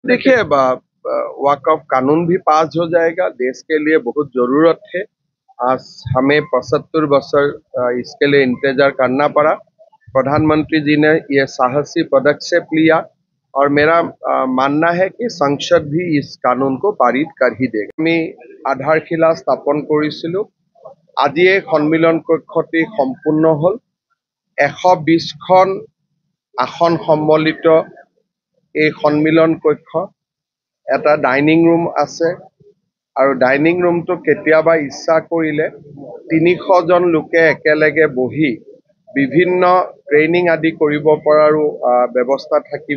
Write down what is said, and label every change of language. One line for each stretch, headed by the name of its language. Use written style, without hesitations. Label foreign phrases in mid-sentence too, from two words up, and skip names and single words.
Hindi: देखिए वक़्फ़ कानून भी पास हो जाएगा, देश के लिए बहुत ज़रूरत है। आज हमें 75 वर्ष इसके लिए इंतजार करना पड़ा। प्रधानमंत्री जी ने ये साहसी पदक्षेप लिया और मेरा मानना है कि संसद भी इस कानून को पारित कर ही देगा।
Assamese: আমি আধাৰশিলা স্থাপন কৰিছিলোঁ। আজি এই সন্মিলন কক্ষটি সম্পূৰ্ণ হ'ল। 120খন আসন সম্বলিত এই সন্মিলন কক্ষ, এটা
English: dining room
Assamese: আছে আৰু
English: dining roomটো
Assamese: কেতিয়াবা ইচ্ছা কৰিলে 300 জন লোকে একেলগে বহি বিভিন্ন ট্ৰেইনিং আদি কৰিব পৰাৰো ব্যৱস্থা থাকিব।